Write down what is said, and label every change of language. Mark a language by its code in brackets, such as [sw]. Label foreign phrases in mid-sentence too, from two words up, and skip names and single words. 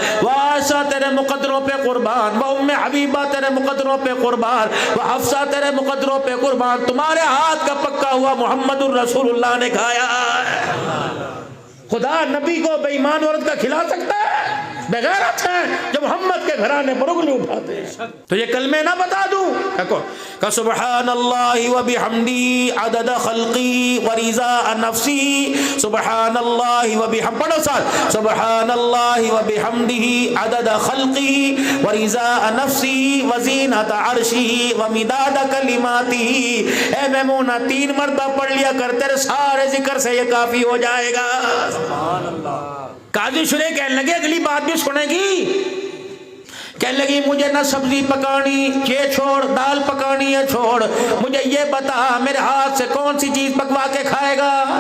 [ur] واسا تیرے مقدروں پہ قربان، وہ ام حبیبہ تیرے مقدروں پہ قربان، وہ حفصہ تیرے مقدروں پہ قربان، تمہارے ہاتھ کا پکا ہوا محمد الرسول اللہ نے کھایا ہے۔ خدا نبی کو بے ایمان عورت کا کھلا سکتا ہے؟ بغیرت ہے جو محمد کے گھرانے پر انگلی اٹھاتے ہیں۔ تو یہ کلمے نہ بتا دوں کہ [ar] سبحان اللہ و بحمدی عدد خلقی و رضا نفسی، سبحان اللہ و بحمدی، [ur] پڑھو ساتھ، [ar] سبحان اللہ و بحمدی عدد خلقی و رضا نفسی و زینت عرشی و مداد کلماتی۔ [ur] اے میمونہ 3 مرتبہ پڑھ لیا کر، تیرے سارے ذکر سے یہ کافی ہو جائے گا۔ [ar] سبحان اللہ۔ [ur] قاضی شریح کہنے لگے اگلی بات بھی سنے گی، کہنے لگی مجھے نہ سبزی پکانی یہ چھوڑ، دال پکانی ہے چھوڑ، مجھے یہ بتا میرے ہاتھ سے کون سی چیز پکوا کے کھائے گا؟